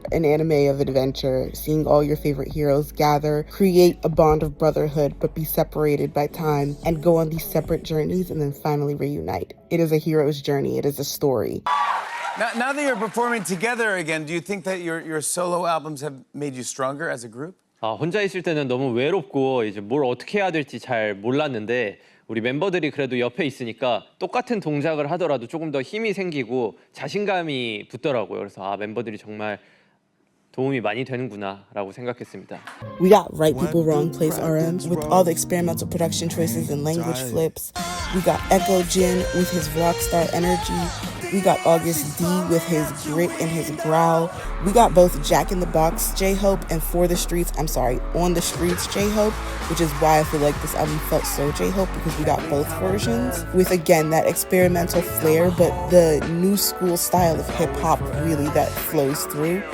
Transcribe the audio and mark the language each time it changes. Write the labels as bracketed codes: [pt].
[en] An anime of adventure, seeing all your favorite heroes gather, create a bond of brotherhood, but be separated by time and go on these separate journeys and then finally reunite. It is a hero's journey. It is a story. Now that you're performing together again, do you think that your solo albums have made you stronger as a group? [ko] 혼자 있을 때는 너무 외롭고 이제 뭘 어떻게 해야 될지 잘 몰랐는데 우리 멤버들이 그래도 옆에 있으니까 똑같은 동작을 하더라도 조금 더 힘이 생기고 자신감이 붙더라고요. 그래서 멤버들이 정말 도움이 많이 되는구나라고 생각했습니다. [en] We got Right People Wrong Place RM with all the experimental production choices and language flips. We got Echo Jin with his rockstar energy. We got August D with his grit and his growl. We got both Jack in the Box J-Hope and On the Streets J-Hope, which is why I feel like this album felt so J-Hope, because we got both versions with, again, that experimental flair, but the new school style of hip-hop really that flows through.